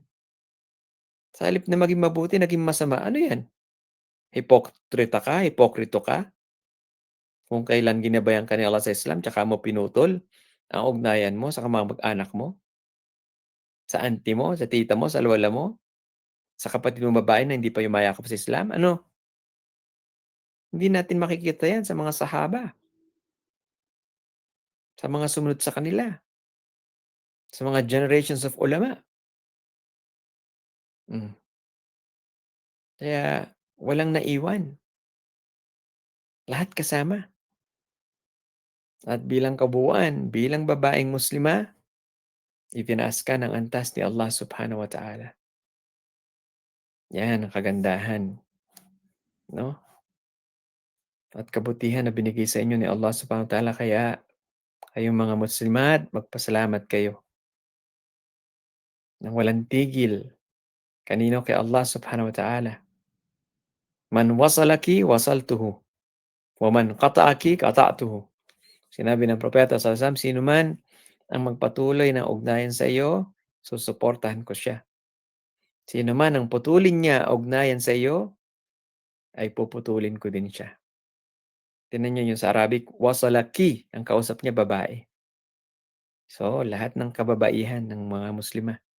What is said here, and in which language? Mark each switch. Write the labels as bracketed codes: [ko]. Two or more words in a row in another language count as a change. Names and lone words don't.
[tl] Sa halip na maging mabuti naging masama, ano 'yan, hipokrita ka, hipokrito ka, kung kailan ginabayan ka ni Allah sa Islam tsaka mo pinutol ang ugnayan mo sa kamag-anak mo, sa auntie mo, sa tita mo, sa lola mo, sa kapatid mong babae na hindi pa yumayakap sa Islam, ano? Hindi natin makikita 'yan sa mga sahaba. Sa mga sumunod sa kanila, sa mga [en] generations of ulama. [tl] Hmm, kaya walang naiwan, lahat kasama. At bilang kabuuan, bilang babaeng Muslima, itinaas ka ng antas ni [ar] الله سبحانه وتعالى. [tl] 'Yan ang kagandahan, 'no, at kabutihan na binigay sa inyo ni [ar] الله سبحانه وتعالى [tl] kaya kayong mga Muslimat, magpasalamat kayo ng walang tigil. Kanino? [ar] Kay الله سبحانه وتعالى. "من وصلك وصلته، ومن قطعك قطعته." [tl] Sinabi ng propeta [ar] صلى الله عليه وسلم, [tl] "Sino man ang magpatuloy ng ugnayan sa iyo, susuportahan ko siya. Sino man ang putulin niya ugnayan sa iyo, ay puputulin ko din siya." Tingnan niyo yung sa Arabic, wasalaki, ang kausap niya babae. So, lahat ng kababaihan ng mga Muslima.